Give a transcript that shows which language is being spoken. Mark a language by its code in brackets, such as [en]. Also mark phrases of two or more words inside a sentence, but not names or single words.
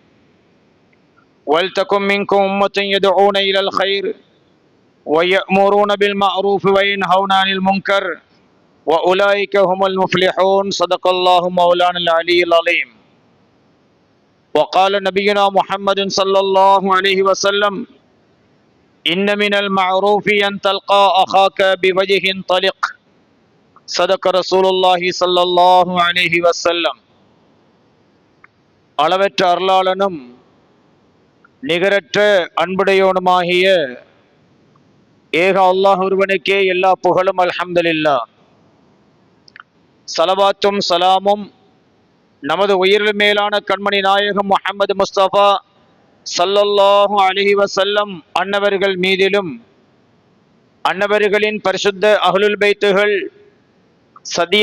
[ar] ولتكن منكم أمة يدعون إلى الخير ويأمرون بالمعروف وينهون عن المنكر وأولئك هم المفلحون صدق الله مولانا العلي العظيم وقال نبينا محمد صلى الله عليه وسلم إن من المعروف أن تلقى أخاك بوجه طلق صدق رسول الله صلى الله عليه وسلم [ta] அளவற்ற அருளாளனும் நிகரற்ற அன்புடையோனுமாகிய ஏக அல்லாஹ் ஒருவனுக்கே எல்லா புகழும் அல்ஹம்துலில்லாஹ். சலவாத்தும் சலாமும் நமது உயிரில் மேலான கண்மணி நாயகம் முஹம்மது முஸ்தபா [ar] صلى الله عليه وسلم [ta] அன்னவர்கள் மீதிலும் அன்னவர்களின் பரிசுத்த [ar] أهل البيت [ta] சதிய